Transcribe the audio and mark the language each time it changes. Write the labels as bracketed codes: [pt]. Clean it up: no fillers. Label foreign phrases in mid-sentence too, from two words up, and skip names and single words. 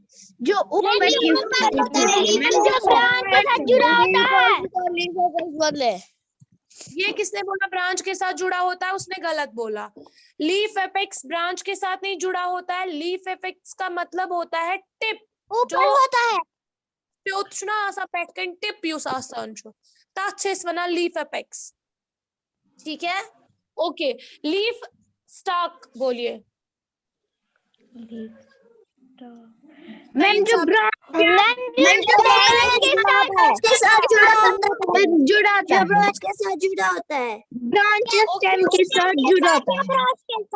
[hi] जो ऊपर जुड़ा है। ये किसने बोला ब्रांच के साथ जुड़ा होता है? उसने गलत बोला। [en] leaf apex [hi] ब्रांच के साथ नहीं जुड़ा होता है। [en] leaf apex [hi] का मतलब होता है टिप, ऊपर होता है। [ks] टिप यूस आसान छु तथ छे वना [en] leaf apex, [hi] ठीक है। ओके, [en] leaf stalk [hi] बोलिए। मैम जो ब्रांच के साथ जुड़ा होता है, ब्रांच स्टेम के साथ जुड़ा होता है।